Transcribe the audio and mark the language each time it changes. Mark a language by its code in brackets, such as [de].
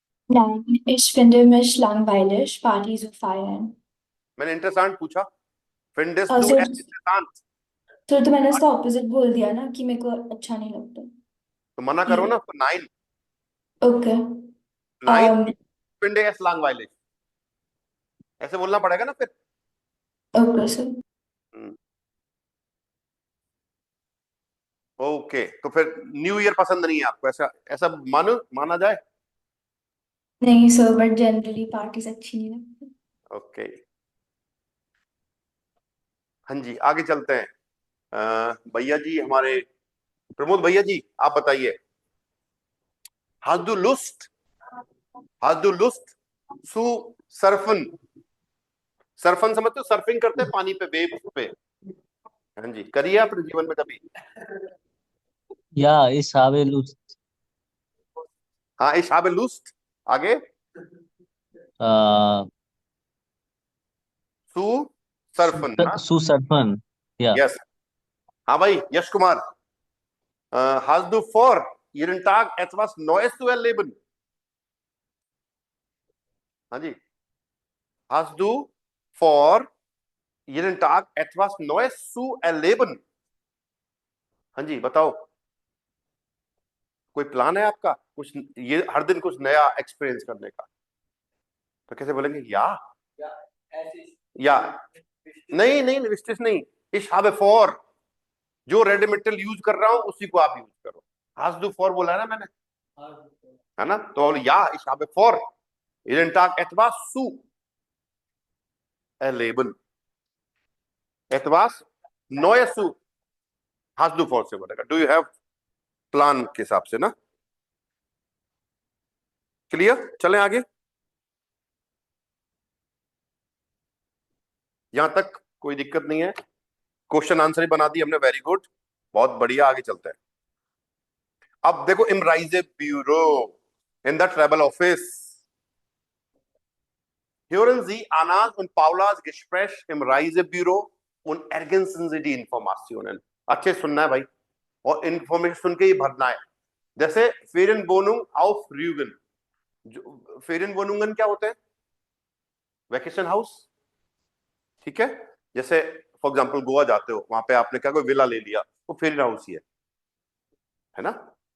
[de] Nein, ich finde mich langweilig, Party zu feiern. [hi] मैंने interessant पूछा। [de] Findest [hi] और [de] du es interessant? [hi] तो मैंने उसका ऑपोजिट बोल दिया ना कि मेरे को अच्छा नहीं लगता। तो मना करो ना। [de] Nein, [hi] okay. [de] nein, ich finde es langweilig, [hi] ऐसे बोलना पड़ेगा ना फिर। Okay sir. ओके, तो फिर न्यू ईयर पसंद नहीं है आपको, ऐसा ऐसा माना जाए? नहीं सर, बट जनरली पार्टीज अच्छी नहीं लगती। ओके, हाँ जी, आगे चलते हैं। भैया जी, हमारे प्रमोद भैया जी, आप बताइए। [de] Hast du Lust? Hast du Lust zu surfen? [hi] सर्फन समझते हो? सर्फिंग करते हैं पानी पे, वेव्स पे। हाँ जी, करिए अपने जीवन में कभी। [de] Ja, ich habe Lust. हाँ, ich habe Lust, आगे Äh, zu surfen ना? zu surfen. Ja. [en] Yes. [hi] हाँ भाई, [de] यश कुमार, hast du vor jeden Tag etwas Neues zu erleben? [hi] हाँ जी, [de] hast du vor jeden Tag etwas Neues zu erleben? [hi] हाँ जी, बताओ, कोई plan है आपका कुछ, ये हर दिन कुछ नया एक्सपीरियंस करने का? तो कैसे बोलेंगे? या नहीं नहीं, विस्टिस नहीं, इस [de] habe vor, [hi] जो रेडिमेटल यूज कर रहा हूं उसी को आप यूज करो। [de] hast du vor [hi] बोला है ना मैंने, है ना? तो या [de] ich habe vor jeden Tag etwas zu erleben, etwas Neues zu, hast du vor [hi] से बोलेगा, [en] do you have [hi] प्लान के हिसाब से ना। क्लियर? चलें आगे। यहां तक कोई दिक्कत नहीं है? क्वेश्चन आंसर ही बना दी हमने, वेरी गुड, बहुत बढ़िया। आगे चलते हैं। अब देखो, [de] im Reisebüro, [en] in the travel office, [de] hören Sie Annas und Paulas Gespräch im Reisebüro und ergänzen Sie die Informationen। [hi] अच्छे सुनना है भाई, और इंफॉर्मेशन सुन के ही भरना है। जैसे [de] Ferienwohnung auf Rügen, [hi] जो [de] Ferienwohnungen [hi] क्या होते हैं? वैकेशन हाउस, ठीक है? जैसे फॉर एग्जांपल गोवा जाते हो, वहां पे आपने क्या कोई विला ले लिया, वो फेरियन हाउस ही है ना?